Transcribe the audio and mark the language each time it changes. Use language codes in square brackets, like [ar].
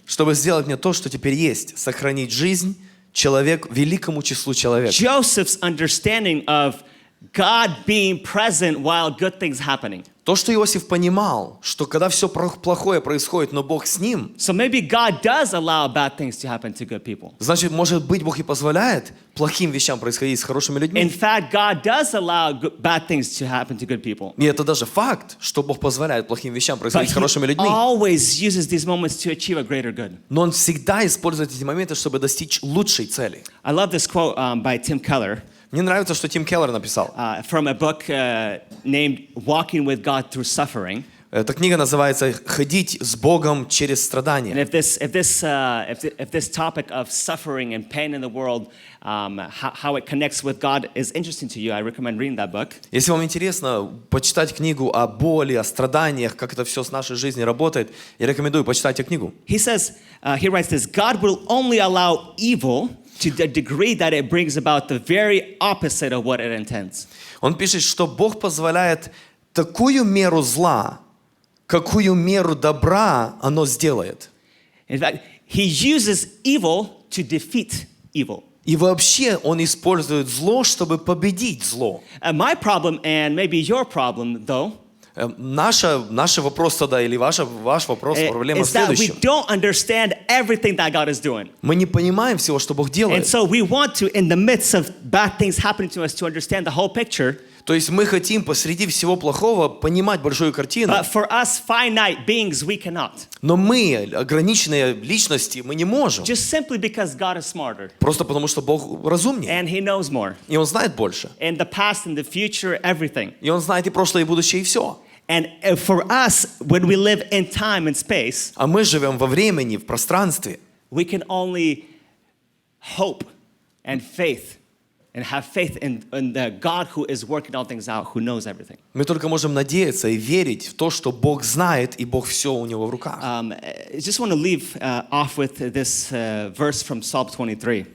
[ru] чтобы сделать мне то, что теперь есть, сохранить жизнь человек великому числу человек. [en] Joseph's understanding of God being present while good things happening. [ru] То, что Иосиф понимал, что когда все плохое происходит, но Бог с ним, [en] So maybe God does allow bad things to happen to good people. [ru] значит, может быть, Бог и позволяет плохим вещам происходить с хорошими [en] In [ru] людьми. [en] fact, God does allow bad things to happen to good people. [ru] И это даже факт, что Бог позволяет плохим вещам [en] But [ru] происходить с хорошими [en] He [ru] людьми. [en] always uses these moments to achieve a greater good. [ru] Но Он всегда использует эти моменты, чтобы достичь лучшей цели. [en] I love this quote by Tim Keller [ru] Мне нравится, что Тим Келлер написал. [en] from a book named Walking with God Through Suffering. [ru] Эта книга называется «Ходить с Богом через [en] And [ru] страдания». [en] if this topic of suffering and pain in the world, how it connects with God is interesting to you, I recommend reading that book. [ru] Если вам интересно почитать книгу о боли, о страданиях, как это все с нашей жизнью работает, я рекомендую почитать эту книгу. [en] He says, he writes this: God will only allow evil to the degree that it brings about the very opposite of what it intends. [ru] Он пишет, что Бог позволяет такую меру зла, какую меру добра оно сделает. [en] In fact, he uses evil to defeat evil. [ru] И вообще Он использует зло, чтобы победить зло. [en] My problem, and maybe your problem, though, [ru] Наш вопрос тогда, или ваш вопрос, проблема в [en] is that we [ru] следующем. [en] don't understand everything that God is doing. [ru] Мы не понимаем всего, что Бог [en] And [ru] делает. [en] so we want to, in the midst of bad things happening to us, to understand the whole picture. [ru] То есть мы хотим посреди всего плохого понимать большую картину. [en] But for us finite beings, we cannot. [ru] Но мы, ограниченные личности, мы не можем. [en] Just simply because God is smarter. [ru] Просто потому, что Бог разумнее. [en] And He knows more. [ru] И Он знает больше. [en] In the past, in the future, everything. [ru] И Он знает и прошлое, и будущее, и все. [en] And for us, when we live in time and space, [ru] А мы живем во времени, в пространстве. [en] we can only hope and faith and have faith in the God who is working all things out, who knows everything. [ru] Мы только можем надеяться и верить в то, что Бог знает, и Бог все у Него в руках. [en] I just want to leave off with this verse from Psalm 23.